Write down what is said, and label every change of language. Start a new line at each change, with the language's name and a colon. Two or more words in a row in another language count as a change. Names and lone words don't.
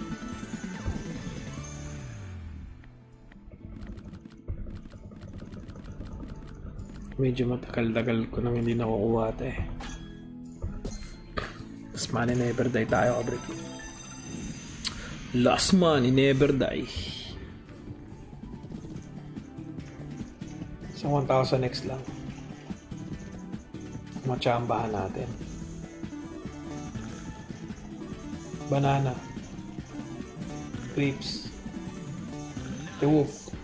Filipino: Medyo matagal-tagal ko nang hindi nakukuha ito eh.
English: Last money never die tayo, kabrik. Last money never die.
Filipino: Sa 1000x lang. Matsambahan natin. Banana.
English: Grapes. Wolf.